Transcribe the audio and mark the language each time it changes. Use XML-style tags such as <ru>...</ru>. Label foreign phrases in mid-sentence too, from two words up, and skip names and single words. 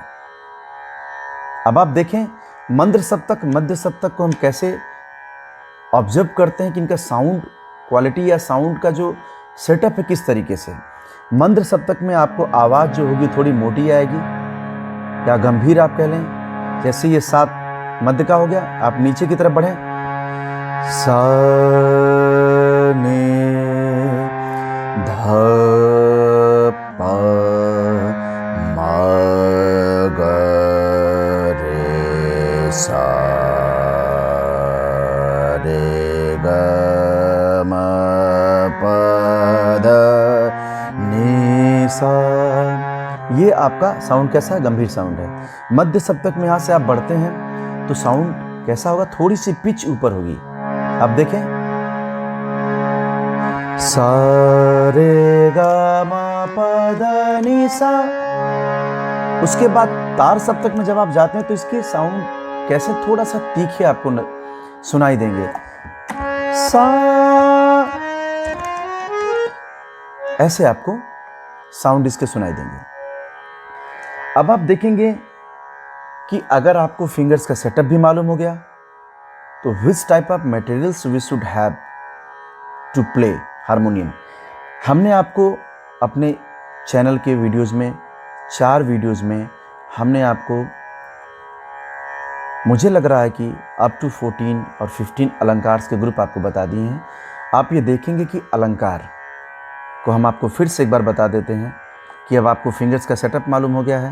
<hi>अब आप देखें मंद्र सप्तक, मध्य सप्तक को हम कैसे ऑब्जर्व करते हैं कि इनका</hi> <en>sound quality</en> <hi>या साउंड का जो सेटअप है किस तरीके से। मंद्र सप्तक में आपको आवाज़ जो होगी थोड़ी मोटी आएगी या गंभीर आप कह लें। जैसे ये 7 मध्य का हो गया, आप नीचे की तरफ बढ़ें, सा ने ध प म ग रे सा रे ग म प ध नि सा। ये आपका साउंड कैसा है? गंभीर साउंड है। मध्य सप्तक में यहाँ से आप बढ़ते हैं तो साउंड कैसा होगा? थोड़ी सी पिच ऊपर होगी। अब देखें, सा रे ग म प ध नि सा। उसके बाद तार सप्तक में जब आप जाते हैं तो इसके साउंड कैसे थोड़ा सा तीखे आपको सुनाई देंगे। सा, ऐसे आपको साउंड इसके सुनाई देंगे। अब आप देखेंगे कि अगर आपको फिंगर्स का सेटअप भी मालूम हो गया तो</hi> <en>which type of materials we should have to play harmonium.</en> <hi>हमने आपको अपने चैनल के वीडियोज़ में 4 वीडियोज़ में हमने आपको, मुझे लग रहा है कि</hi> <en>up to</en> <hi>14 और 15 अलंकार के ग्रुप आपको बता दिए हैं। आप ये देखेंगे कि अलंकार को हम आपको फिर से एक बार बता देते हैं कि अब आपको फिंगर्स का सेटअप मालूम हो गया है।</hi>